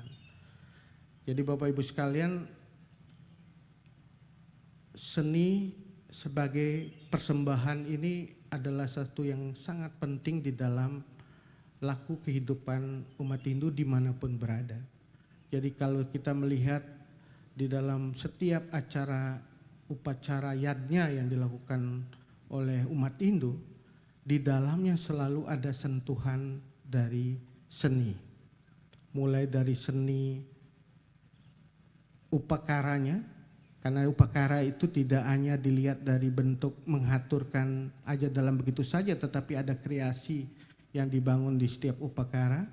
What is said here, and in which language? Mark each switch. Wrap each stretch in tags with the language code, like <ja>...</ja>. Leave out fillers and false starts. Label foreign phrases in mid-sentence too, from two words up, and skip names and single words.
<id>Jadi Bapak Ibu sekalian, seni sebagai persembahan ini adalah satu yang sangat penting di dalam laku kehidupan umat Hindu dimanapun berada. Jadi kalau kita melihat di dalam setiap acara upacara yadnya yang dilakukan oleh umat Hindu, di dalamnya selalu ada sentuhan dari seni. Mulai dari seni upakaranya, Karena upacara itu tidak hanya dilihat dari bentuk mengaturkan aja dalam begitu saja, tetapi ada kreasi yang dibangun di setiap upacara.</id>